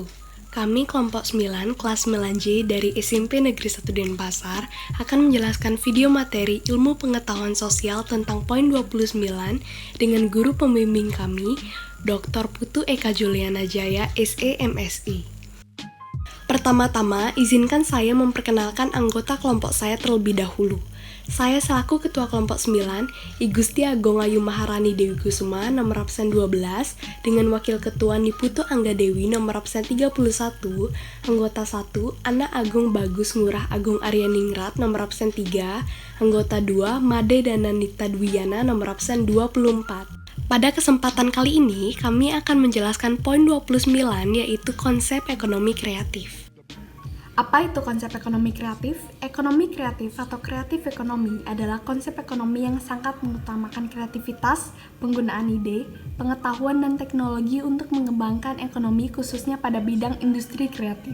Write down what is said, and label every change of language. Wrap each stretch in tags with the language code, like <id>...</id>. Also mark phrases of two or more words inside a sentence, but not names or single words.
<id>Kami kelompok 9 kelas 9J dari SMP Negeri 1 Denpasar akan menjelaskan video materi ilmu pengetahuan sosial tentang poin 29 dengan guru pembimbing kami, Dr. Putu Eka Juliana Jaya, SE MSI. Pertama-tama, izinkan saya memperkenalkan anggota kelompok saya terlebih dahulu. Saya selaku Ketua Kelompok 9, I Gusti Agung Ayu Maharani Dewi Kusuma, nomor absen 12, dengan Wakil Ketua Niputu Angga Dewi, nomor absen 31, anggota 1, Ana Agung Bagus Ngurah Agung Aryaningrat, nomor absen 3, anggota 2, Made Dananita Dwiyana, nomor absen 24. Pada kesempatan kali ini, kami akan menjelaskan poin 29, yaitu konsep ekonomi kreatif. Apa itu konsep ekonomi kreatif? Ekonomi kreatif atau kreatif ekonomi adalah konsep ekonomi yang sangat mengutamakan kreativitas, penggunaan ide, pengetahuan dan teknologi untuk mengembangkan ekonomi khususnya pada bidang industri kreatif.</id>